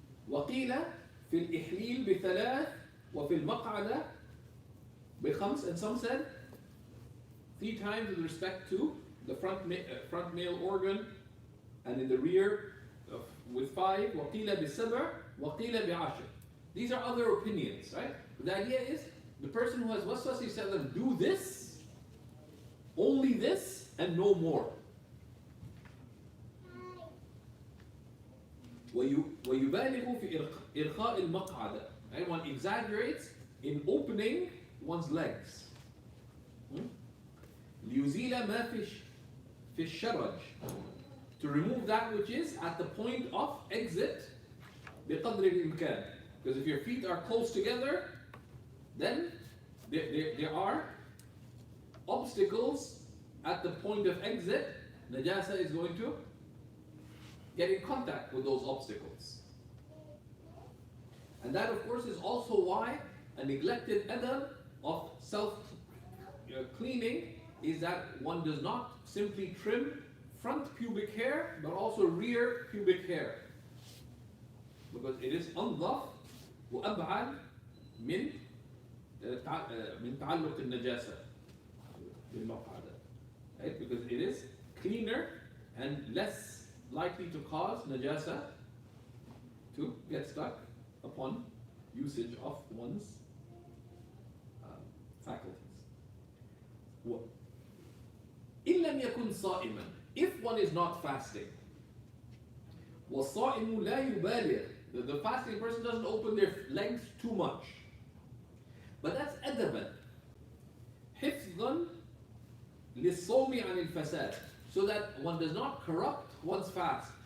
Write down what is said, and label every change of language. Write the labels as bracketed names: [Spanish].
[Arabic] وقيل في الإحليل ب3 وفي المقعدة ب5, [English] and some said 3 times with respect to the front male organ, and in the rear with 5. [Arabic] وقيل ب7 وقيل ب10. [English] These are other opinions, right? But the idea is the person who has waswas, he said them, do this, only this, and no more. [Arabic] ويبالغ في إرخاء المقعدة. [English] Right? One exaggerates in opening one's legs. [Arabic] ليزيل ما في الشرج. [English] To remove that which is at the point of exit [Arabic] بقدر الإمكان. [English] Because if your feet are close together, then there are obstacles at the point of exit. Najasa is going to get in contact with those obstacles. And that, of course, is also why a neglected adab of self-cleaning is that one does not simply trim front pubic hair, but also rear pubic hair. Because it is [Arabic] أنظف وأبعد من تعلق النجاسة بالمقعدة. [English] Right? Because it is cleaner and less likely to cause najasa to get stuck upon usage of one's faculties. [Arabic] إن لم يكن صائما, [English] if one is not fasting, [Arabic] والصائم لا يبالغ, [English] the fasting person doesn't open their legs too much, but that's [Arabic] أدبا حفظا للصوم عن الفساد, [English] so that one does not corrupt one's fast.